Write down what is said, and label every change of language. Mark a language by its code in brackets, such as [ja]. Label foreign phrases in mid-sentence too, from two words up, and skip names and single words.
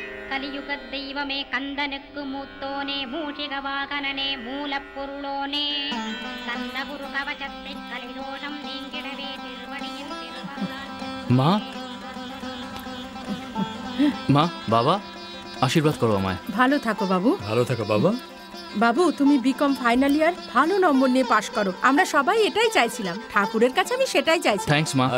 [ta] கலியுக தெய்வமே கந்தனுக்கு மூத்தோனே மூஷிக வாகனனே மூல பொருளோனே கந்தகுரு கவசத்தை கலிதோஷம் நீங்கிடவே திருவடியை [bn] মা মা বাবা আশীর্বাদ করো আমায়। ভালো থাকো বাবু। ভালো থাকো বাবা। বাবু তুমি বিকম ফাইনাল ইয়ার ভালো নম্বর নিয়ে পাশ করো, আমরা সবাই এটাই চাইছিলাম, ঠাকুরের কাছে আমি সেটাই চাইছি। থ্যাঙ্কস মা।